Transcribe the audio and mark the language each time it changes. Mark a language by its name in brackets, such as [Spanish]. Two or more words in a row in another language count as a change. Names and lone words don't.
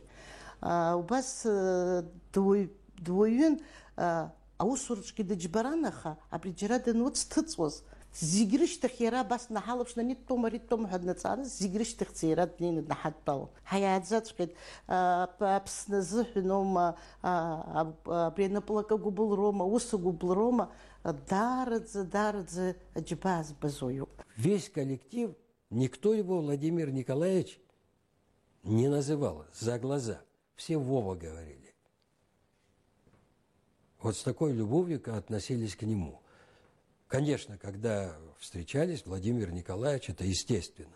[Abkhazian] Убас дуаҩын, аусураҿгьы дыџьбаран, аха абри џьара дануцҭыҵуаз зегь рышьҭахь иара абас днаҳалаԥшны ани дтәома, ари дтәома ҳәа днаҵааныз зегь рышьҭахьӡа иара днеины днаҳадтәалон. Ҳаиааӡаҵәҟьеит, Аԥсны азыҳәан аума, абри анаплак агәыблроума, аус агәыблроума, даараӡа аџьба збаз уаҩуп. [Russian] Весь коллектив, никто его, Владимир Николаевич, не называл за глаза. Все Вова говорили. Вот с такой любовью относились к нему. Конечно, когда встречались, Владимир Николаевич, это естественно.